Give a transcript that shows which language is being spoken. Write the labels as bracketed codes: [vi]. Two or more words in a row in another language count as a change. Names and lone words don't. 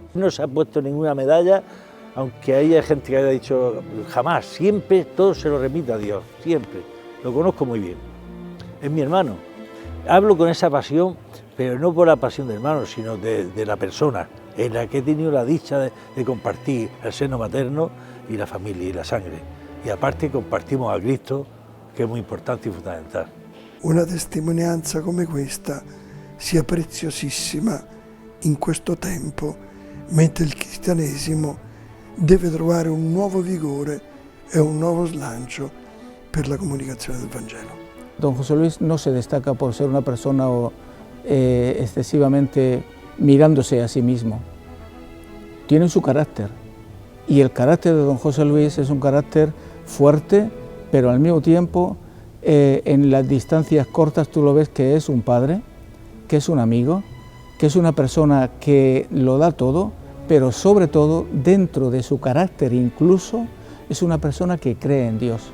[es] No se ha puesto ninguna medalla, aunque haya gente que haya dicho jamás, siempre todo se lo remite a Dios, siempre, lo conozco muy bien, es mi hermano, hablo con esa pasión, pero no por la pasión del hermano, sino de la persona, en la que he tenido la dicha de compartir el seno materno y la familia y la sangre. E aparte compartimos a Cristo, [it] che è molto importante e fondamentale. Una testimonianza come questa sia preziosissima in questo tempo, mentre il cristianesimo deve trovare un nuovo vigore e un nuovo slancio per la comunicazione del Vangelo. [es] Don José Luis no se destaca por ser una persona excesivamente mirándose a sí mismo. Tiene su carácter, y el carácter de don José Luis es un carácter fuerte, pero al mismo tiempo en las distancias cortas tú lo ves que es un padre, que es un amigo, que es una persona que lo da todo, pero sobre todo dentro de su carácter incluso es una persona que cree en Dios.